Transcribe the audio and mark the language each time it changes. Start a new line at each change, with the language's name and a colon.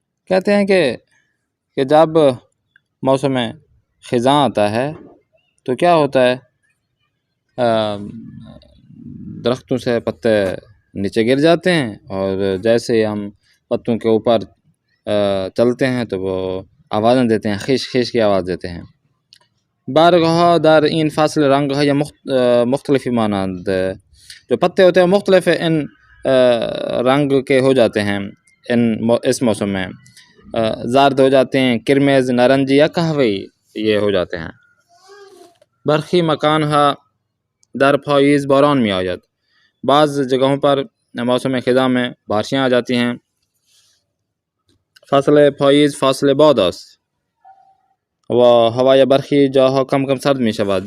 Urdu: کہتے ہیں کہ جب موسم خزاں آتا ہے تو کیا ہوتا ہے، درختوں سے پتے نیچے گر جاتے ہیں، اور جیسے ہم پتوں کے اوپر چلتے ہیں تو وہ آوازیں دیتے ہیں، خیش خیش کی آواز دیتے ہیں.
Persian: برگها در این فصل رنگهای مختلفی مانند.
Urdu: جو پتے ہوتے ہیں مختلف ان رنگ کے ہو جاتے ہیں اس موسم میں. زرد ہو جاتے ہیں، کرمز، نارنجی یا قہوئی یہ ہو جاتے ہیں.
Persian: برخی مکانها در پاییز باران می آید.
Urdu: بعض جگہوں پر موسم خزاں میں بارشیں آ جاتی ہیں.
Persian: فصل پاییز فصل باد است و ہوای برخی جاها کم کم سرد می شود.